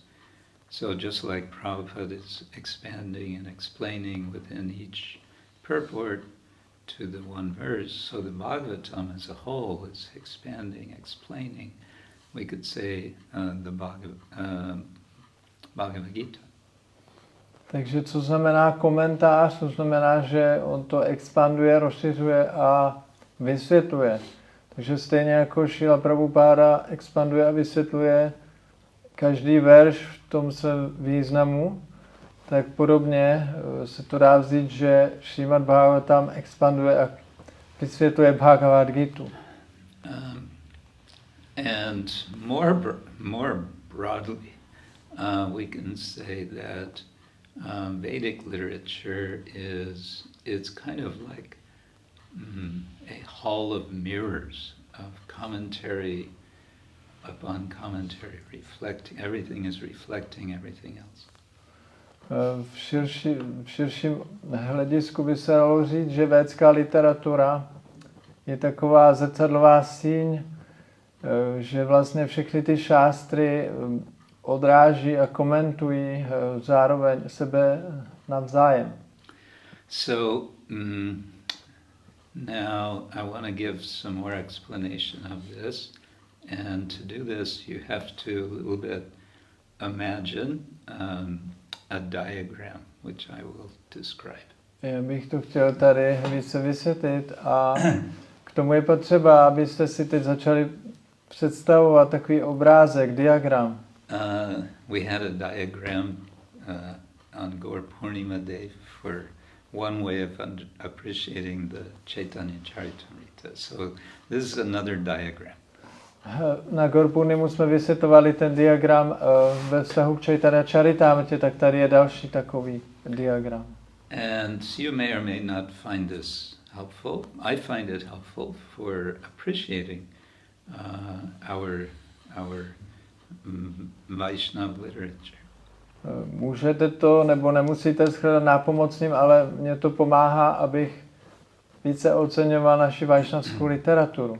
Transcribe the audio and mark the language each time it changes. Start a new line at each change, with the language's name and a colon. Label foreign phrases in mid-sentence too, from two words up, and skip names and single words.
English: So just like Prabhupada is expanding and explaining within each purport to the one verse, so the Bhagavatam as a whole is expanding, explaining. We could say the Bhagavad Gita.
Czech: Takže co znamená komentář? To znamená, že on to expanduje, rozšiřuje a vysvětluje. Takže stejně jako Šrila Prabhupáda expanduje a vysvětluje každý verš v tom svém významu, tak podobně se to dá vzít, že Srimad-Bhagavatam expanduje a vysvětluje Bhagavad Gitu.
English: And more broadly, we can say that Vedic literature it's kind of like a hall of mirrors of commentary upon commentary, reflecting, everything is reflecting everything else.
Czech: V širším hledisku by se dalo říct, že védská literatura je taková zrcadlová síň, že vlastně všechny ty šástry odráží a komentují zároveň sebe navzájem.
English: So now I want to give some more explanation of this, and to do this you have to a little bit imagine a diagram, which I will describe.
Czech: Já bych to chtěl tady více vysvětlit a k tomu je potřeba, abyste si teď začali představovat takový obrázek, diagram.
English: We had a diagram on Gaur Purnima Day for one way of appreciating the Chaitanya Charitamrita. So this is another diagram.
Czech: Na Gaur Purnimu jsme vysvětlovali ten diagram ve vztahu k Chaitanya Charitamrtě, tak tady je další takový diagram.
English: And you may or may not find this helpful. I find it helpful for appreciating our Vaishnava literature.
Czech: Můžete to nebo nemusíte shledat nápomocným, ale mě to pomáhá, abych více oceňoval naši vaishnavskou literaturu.